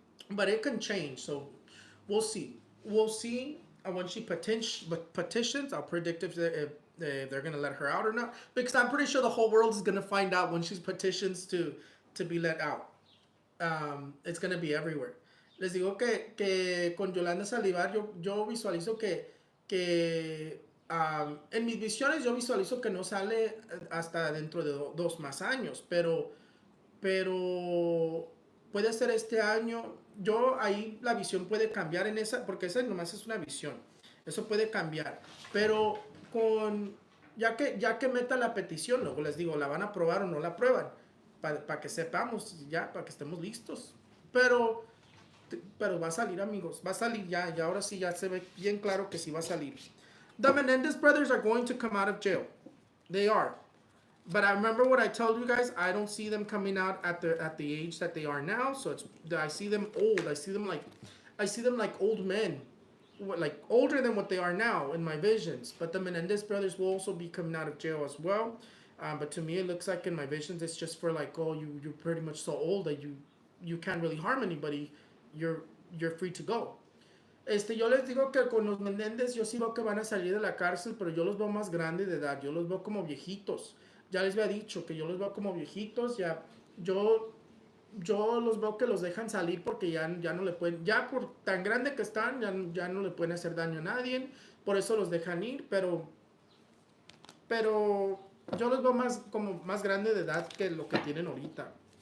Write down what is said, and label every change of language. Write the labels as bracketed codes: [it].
[en] But it can change, so we'll see. We'll see when she petitions. I'll predict if they're gonna let her out or not, because I'm pretty sure the whole world is gonna find out when she petitions to be let out. It's going to be everywhere. [es] Les digo que con Yolanda Saldívar yo visualizo que en mis visiones yo visualizo que no sale hasta dentro de dos más años, pero puede ser este año. Yo ahí la visión puede cambiar en esa, porque esa nomás es una visión. Eso puede cambiar, pero con ya que meta la petición, luego les digo, la van a aprobar o no la aprueban, que sepamos, ya, para que estemos listos. Pero, pero va a salir, amigos, va a salir ya, y ahora sí ya se ve bien claro que sí va a salir. [en] The Menendez brothers are going to come out of jail. They are. But I remember what I told you guys. I don't see them coming out at the age that they are now. So I see them old. I see them like old men, like older than what they are now in my visions. But the Menendez brothers will also be coming out of jail as well. But to me, it looks like in my visions, it's just for like, oh, you're pretty much so old that you can't really harm anybody. You're you're free to go. [es] Yo les digo que con los Menéndez yo sí veo que van a salir de la cárcel, pero yo los veo más grandes de edad, yo los veo como viejitos. Ya les había dicho que yo los veo como viejitos, ya yo yo los veo que los dejan salir porque ya no le pueden, ya por tan grande que están, ya no le pueden hacer daño a nadie, por eso los dejan ir, pero yo los veo más como más grande de edad que lo que tienen ahorita.